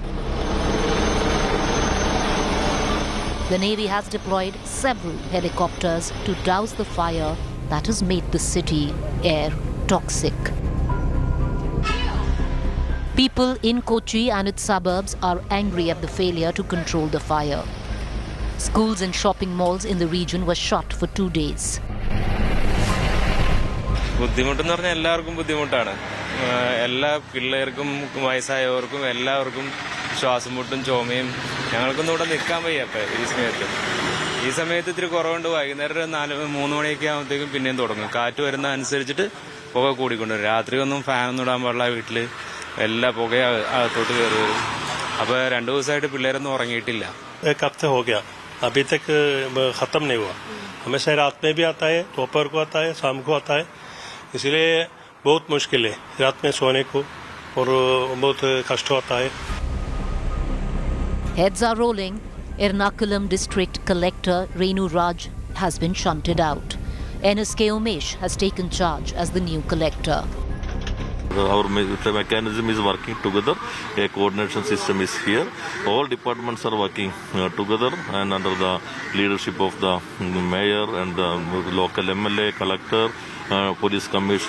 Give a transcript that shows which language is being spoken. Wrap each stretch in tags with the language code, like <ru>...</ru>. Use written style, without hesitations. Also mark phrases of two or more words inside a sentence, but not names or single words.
<en>The Navy has deployed several helicopters to douse the fire that has made the city air toxic. People in Kochi and its suburbs are angry at the failure to control the fire. Schools and shopping malls in the region were shut for 2 days.</en> <ml>ബുദ്ധിമുട്ടെന്ന് പറഞ്ഞാൽ എല്ലാവർക്കും ബുദ്ധിമുട്ടാണ്. എല്ലാ പിള്ളേർക്കും വയസ്സായവർക്കും എല്ലാവർക്കും ശ്വാസം മുട്ടും ചുമയും. ഞങ്ങൾക്കൊന്നും ഇവിടെ നിൽക്കാൻ വയ്യ ഈ സമയത്ത് ഇത്തിരി കുറവുണ്ട്. വൈകുന്നേരം 3 മണിയൊക്കെ ആകുമ്പോഴത്തേക്കും പിന്നെയും തുടങ്ങും. കാറ്റ് വരുന്ന അനുസരിച്ചിട്ട് പുക കൂടിക്കൊണ്ടുവരും. രാത്രിയൊന്നും ഫാനൊന്നും ഇടാൻ പാടില്ല. വീട്ടിൽ എല്ലാ പുക അകത്തോട്ട് കയറി വരും. അപ്പോൾ 2 ദിവസമായിട്ട് പിള്ളേരൊന്നും ഉറങ്ങിയിട്ടില്ല.</ml> <hi>एक हफ्ते हो गया, अभी तक खत्म नहीं हुआ. हमेशा रात में भी आता है, दोपहर को आता है, शाम को आता है. इसलिए बहुत मुश्किल है रात में सोने को और बहुत कष्ट होता है.</hi> <en>Heads are rolling. Ernakulam District Collector Renu Raj has been shunted out. NSK Umesh has taken charge as the new collector. Our mechanism is working together. A coordination system is here. All departments are working together and under the leadership of the mayor and the local MLA, collector, police commissioner.</en>